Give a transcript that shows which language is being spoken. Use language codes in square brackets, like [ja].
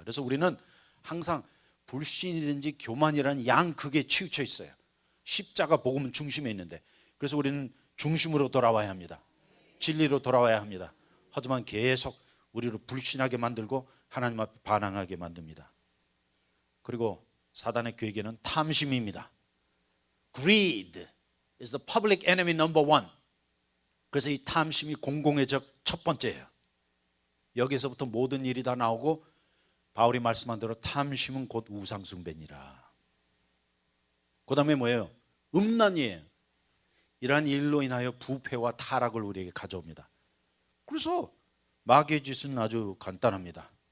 [ko] 그래서 우리는 항상 불신이든지 교만이라는 양극에 치우쳐 있어요. 십자가 복음 중심에 있는데, 그래서 우리는 중심으로 돌아와야 합니다. 진리로 돌아와야 합니다. 하지만 계속 우리를 불신하게 만들고 하나님 앞에 반항하게 만듭니다. 그리고 사단의 괴계는 탐심입니다. [en] Greed is the public enemy number one. [ko] 그래서 이 탐심이 공공의 적 첫 번째예요. 여기서부터 모든 일이 다 나오고 바울이 말씀한 대로 탐심은 곧 우상숭배니라. 그 다음에 뭐예요? 음란이에요. 이러한 일로 인하여 부패와 타락을 우리에게 가져옵니다. 그래서 마귀의 짓은 아주 간단합니다.